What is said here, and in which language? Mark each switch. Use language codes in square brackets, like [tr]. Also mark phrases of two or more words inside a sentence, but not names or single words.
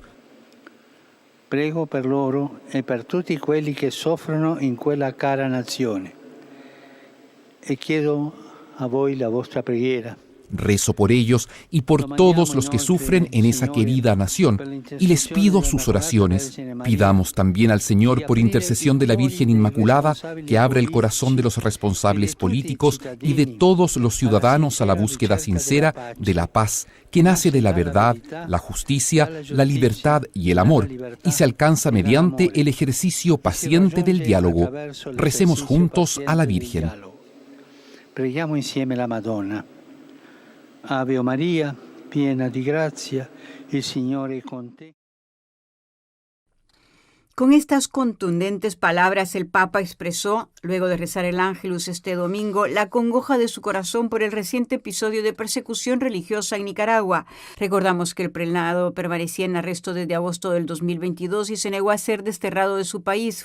[it] Prego per loro e per tutti quelli che soffrono in quella cara nazione. E chiedo a voi la vostra preghiera. [es] Rezo por ellos y por todos los que sufren en esa querida nación, y les pido sus oraciones. Pidamos también al Señor, por intercesión de la Virgen Inmaculada, que abra el corazón de los responsables políticos y de todos los ciudadanos a la búsqueda sincera de la paz, que nace de la verdad, la justicia, la libertad y el amor, y se alcanza mediante el ejercicio paciente del diálogo. Recemos juntos a la Virgen. [it] Preghiamo insieme la Madonna. Ave María, piena di grazia, il Signore è con te. [es] Con estas contundentes palabras, el Papa expresó, luego de rezar el Ángelus este domingo, la congoja de su corazón por el reciente episodio de persecución religiosa en Nicaragua. Recordamos que el prelado permanecía en arresto desde agosto del 2022 y se negó a ser desterrado de su país.